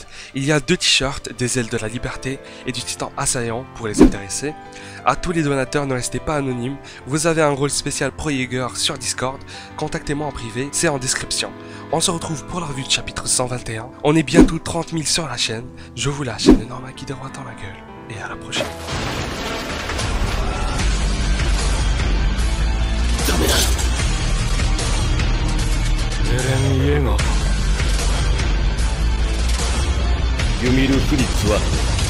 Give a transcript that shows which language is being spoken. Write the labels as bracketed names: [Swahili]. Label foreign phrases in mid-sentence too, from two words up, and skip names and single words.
[French] Il y a 2 t-shirts, des ailes de la liberté et du titan assaillant pour les intéresser. À tous les donateurs, ne restez pas anonymes, vous avez un rôle spécial Pro Jaeger sur Discord, contactez-moi en privé, c'est en description. On se retrouve pour la revue de chapitre 121, on est bientôt 30 000 sur la chaîne, je vous lâche un énorme qui droit dans la gueule, et à la prochaine. [Japanese] エレン・イェーガーユミル・フリッツは